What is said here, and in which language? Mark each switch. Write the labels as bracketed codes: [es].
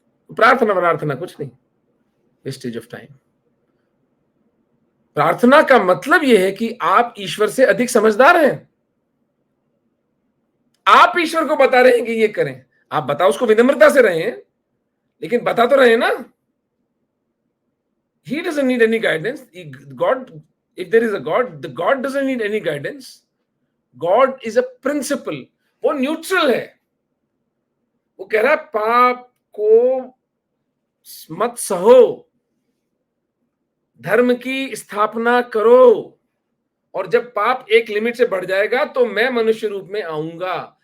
[hi] प्रार्थना कुछ नहीं, वेस्टेज ऑफ टाइम। प्रार्थना का मतलब यह है कि आप ईश्वर से अधिक समझदार हैं। आप ईश्वर को बता रहे हैं कि ये करें। आप बताओ, उसको विनम्रता से रहे हैं, लेकिन बता तो रहे ना। [en] He doesn't need any guidance. God, if there is a God, the God doesn't need any guidance. God is a principle. [hi] वो न्यूट्रल है। वो कह रहा है पाप को मत सहो, धर्म की स्थापना करो, और जब पाप एक लिमिट से बढ़ जाएगा तो मैं मनुष्य रूप में आऊंगा।